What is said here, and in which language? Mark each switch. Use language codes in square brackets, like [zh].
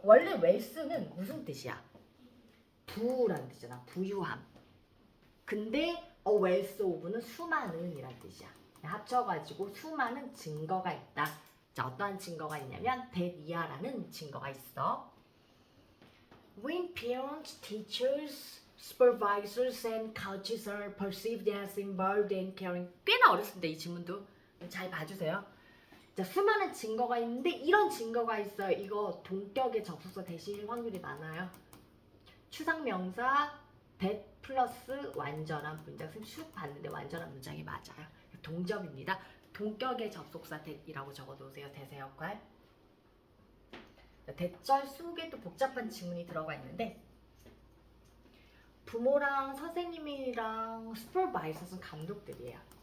[ko] 원래 wealth는 무슨 뜻이야? 부라는 뜻이잖아. 부유함. 근데 [en] a wealth of [ko] 는 수많은 이란 뜻이야. 합쳐가지고 수많은 증거가 있다. 자, 어떠한 증거가 있냐면 that 이하라는 증거가 있어. [en] When parents, teachers, supervisors and coaches are perceived as involved in caring. [ko] 꽤나 어렵습니다. 이 지문도 잘 봐주세요. 자, 수많은 증거가 있는데 이런 증거가 있어요. 이거 동격의 접속사 대신일 확률이 많아요. 추상명사 that 플러스 완전한 문장. 선생님 쭉 봤는데 완전한 문장이 맞아요. 동접입니다. 동격의 접속사 that이라고 적어놓으세요. 대세 역할. 대절 속에 또 복잡한 지문이 들어가 있는데 부모랑 선생님이랑 슈퍼바이저는 감독들이에요.